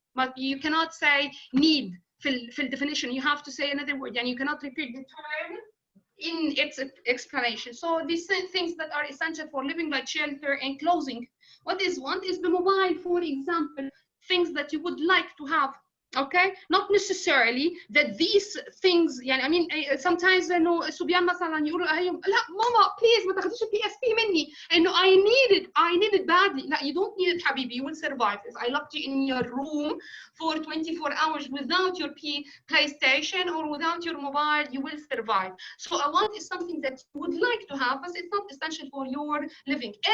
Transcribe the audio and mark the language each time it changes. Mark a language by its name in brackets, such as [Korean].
[English] But you cannot say need for definition. You have to say another word, and you cannot repeat the term in its explanation. So these things that are essential for living, like shelter and clothing. What is want is the mobile, for example, things that you would like to have. Okay, not necessarily that these things. I mean, sometimes [Arabic] إنه الصبيان مثلا يقولوا لا ماما [English] please [Arabic] ما تاخديش البي اس بي مني. إنه [English] I need it badly. [Arabic] لا, [English] you don't need it [Arabic] حبيبي. [English] You will survive. If I locked you in your room for 24 hours without your PlayStation or without your mobile, you will survive. So a want is something that you would like to have, but it's not essential for your living.